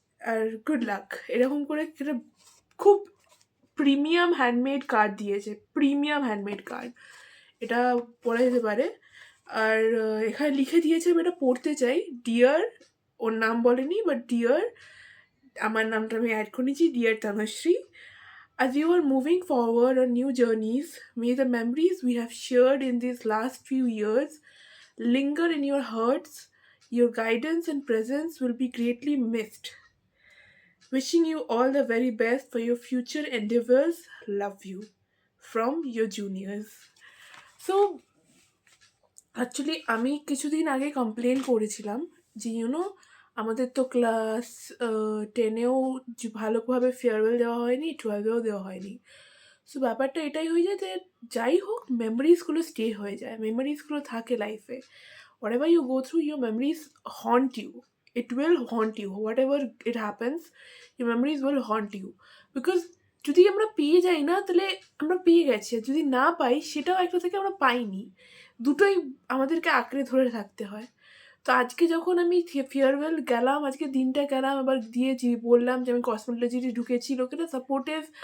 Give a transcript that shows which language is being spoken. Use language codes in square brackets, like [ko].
[bn] আর good luck, এরকম করে একটা খুব প্রিমিয়াম হ্যান্ডমেড কার্ড দিয়েছে, প্রিমিয়াম হ্যান্ডমেড কার্ড, এটা পড়া যেতে পারে। আর এখানে লিখে দিয়েছে, আমি এটা পড়তে চাই, ডিয়ার, ওর নাম বলেনি বাট ডিয়ার, আমার নামটা আমি অ্যাড করে নিয়েছি, deer Tanushree. [en] As you are moving forward on new journeys, may the memories we have shared in these last few years linger in your hearts. Your guidance and presence will be greatly missed. Wishing you all the very best for your future endeavors. Love you. From your juniors. [bn] So, actually আমি কিছুদিন আগে complain করেছিলাম যে আমাদের তো class টেনেও ভালোভাবে farewell দেওয়া হয়নি, টুয়েলভেও দেওয়া হয়নি। সো ব্যাপারটা এটাই হয়ে যায় যে যাই হোক মেমোরিজগুলো স্টে হয়ে যায়, মেমোরিজগুলো থাকে লাইফে। [en] whatever you go through, your memories haunt you. It will haunt you. Whatever it happens, your memories will haunt you. [bn] Because যদি আমরা পেয়ে যাই না, তাহলে আমরা পেয়ে গেছি, আর যদি না পাই সেটাও একটা থেকে আমরা পাইনি, দুটোই আমাদেরকে আঁকড়ে ধরে থাকতে হয়। তো আজকে যখন আমি ফেয়ারওয়েল গেলাম, আজকে দিনটা গেলাম, আবার দিয়েছি, বললাম যে আমি কসমোলজিতে ঢুকেছি, লোকেরা সাপোর্টিভ।